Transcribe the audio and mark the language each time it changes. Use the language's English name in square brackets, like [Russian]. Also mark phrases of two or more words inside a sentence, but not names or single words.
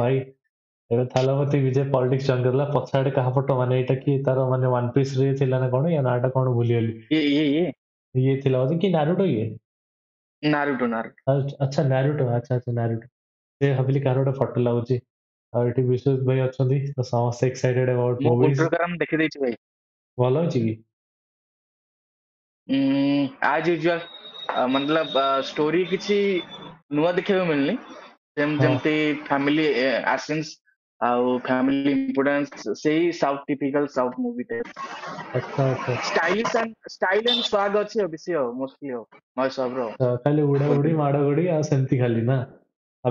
[Odia] ଭାଇ ଏବେ ଥାଲପତି ବିଜୟ ପଲିଟିକ୍ସ ଜଏନ୍ କରିଲା, ପଛଆଡେ କାହା ଫଟୋ, ମାନେ ଏଇଟା କି ତାର ମାନେ ୱାନ ପିସ ରେ ଥିଲା ନା କଣ, ୟା ନାଁଟା କଣ ଭୁଲିଗଲି। ଇଏ ଇଏ ଥିଲା ବୋଧେ, କି ନାରୁଟୋ ଇଏ? ନାରୁଟୋ। ଆଚ୍ଛା ନାରୁଟୋ, ଆଚ୍ଛା ନାରୁଟୋ। ସେ ଭାବିଲି କାହାର ଗୋଟେ ଫଟୋ ଲାଗୁଛି। ଆଉ ଏଠି ବିଶ୍ୱଜିତ ଭାଇ ଅଛନ୍ତି, ତ ସମସ୍ତେ [English] excited about [Odia] ମୁଁ ମୁଭିଜ। ଗୁଣ୍ଟୁର କାରାମ ଦେଖିଦେଇଛି ଭାଇ। ଭଲ ଅଛି କି? [English] as usual, [Odia] मतलब स्टोरी କିଛି ନୂଆ ଦେଖିବାକୁ ମିଳୁନି, ହଁ ଯେମିତି [English] family essence [Odia] ଆଉ [English] family importance, [Odia] ସେଇ [English] south typical south movie type. [Odia] ଆଚ୍ଛା। [English] style and swag [Odia] ଅଛି ଆଉ ବେଶୀ, ଆଉ ମୋଷ୍ଟଲି ଆଉ ମହେଶ ବାବୁର ଖାଲି ଉଡା ଉଡି ମାଡ ଗଡି ଆଉ ସେମିତି ଖାଲି ନା, ଆଉ